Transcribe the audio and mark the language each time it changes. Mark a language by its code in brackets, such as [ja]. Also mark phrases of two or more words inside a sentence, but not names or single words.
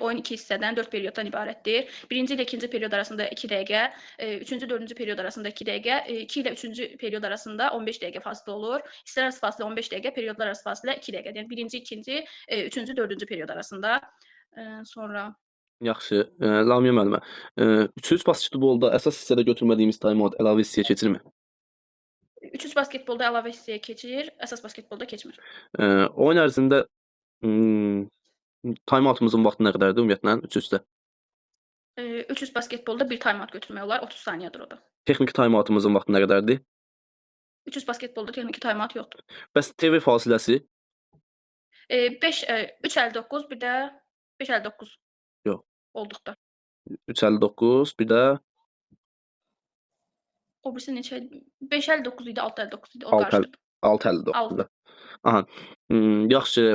[az] Oyun 2 hissədən, 4 perioddan ibarətdir. Birinci ilə ikinci period arasında 2 dəqiqə, üçüncü, dördüncü period arasında 2 dəqiqə, 2 ilə üçüncü period arasında 15 dəqiqə fasilə olur. Hissələr arası fasilə 15 dəqiqə, periodlar arası fasilə 2 dəqiqə. Yəni birinci, ikinci, üçüncü, dördüncü period arasında. Sonra Yaxşı, Lamiyə müəllimə. 300 basketbolda əsas hissədə götürmədiyimiz time-out əlavə hissəyə keçirmi? 300 basketbolda əlavə hissəyə keçir, əsas basketbolda keçmir. Oyun ərzində time-outumuzun vaxtı nə qədərdir ümumiyyətlə 300-də? 300 basketbolda bir time-out götürmək olar, 30 saniyədir o da. Texniki time-outumuzun vaxtı nə qədərdir? 300 basketbolda texniki time-out yoxdur. Bəs TV fasiləsi? 3:59, bir də 5:59. Yox. Olduqda. 3:59, bir də O birisi neçə idi? 5:59 idi, 6:59 idi. O qarışdı. 6:59-da. Aha. Yaxşı.